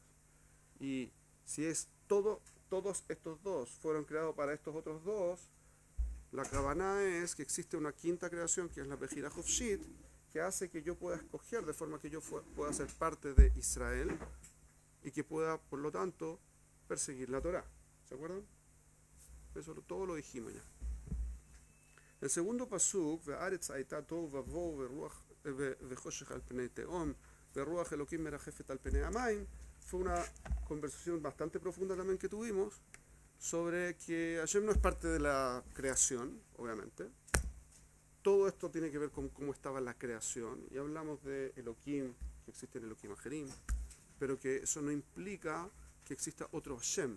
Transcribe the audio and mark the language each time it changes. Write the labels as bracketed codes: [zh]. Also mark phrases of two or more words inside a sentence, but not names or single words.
[es] Y si es todos estos dos fueron creados para estos otros dos, la Kavaná es que existe una quinta creación, que es la [he] בחירה חופשית, [es] que hace que yo pueda escoger de forma que yo pueda ser parte de Israel y que pueda, por lo tanto, perseguir la Torah. ¿Se acuerdan? Eso todo lo dijimos ya. El segundo pasuk, [he] והארץ היתה תהו ובהו וחשך על פני תהום ורוח אלוקים מרחפת על פני המים, [es] fue una conversación bastante profunda también que tuvimos sobre que Hashem no es parte de la creación, obviamente. Todo esto tiene que ver con cómo estaba la creación, y hablamos de Elokim, que existe en [he] אלוקים אחרים, [es] pero que eso no implica que exista otro Hashem.